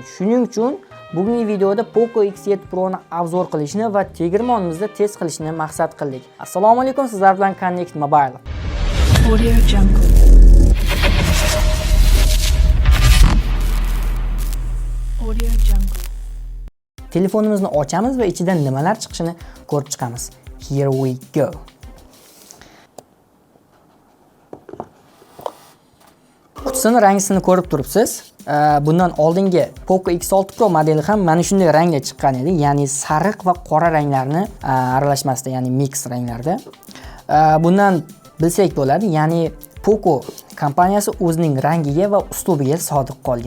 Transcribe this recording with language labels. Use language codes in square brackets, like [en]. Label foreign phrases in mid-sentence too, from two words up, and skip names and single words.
[uz] Shuning uchun bugungi videoda Poco X7 Pro ni obzor qilishni va tegirmonimizda test qilishni maqsad qildik. Assalomu alaykum, sizlar bilan Connect Mobile. Audio Jungle. Audio Jungle. Telefonimizni ochamiz va ichidan nimalar chiqishini ko'rib chiqamiz. [en] Here we go. [uz] Qutisini rangisini ko'rib turibsiz. Bundan oldingi Poco X6 Pro modeli ham mana shunday rangda chiqqan edi, ya'ni sariq va qora ranglarni aralashmasida, ya'ni mix ranglarda. Bundan bilsak bo'ladi, ya'ni Poco kompaniyasi o'zining rangiga va uslubiga sodiq qolgan.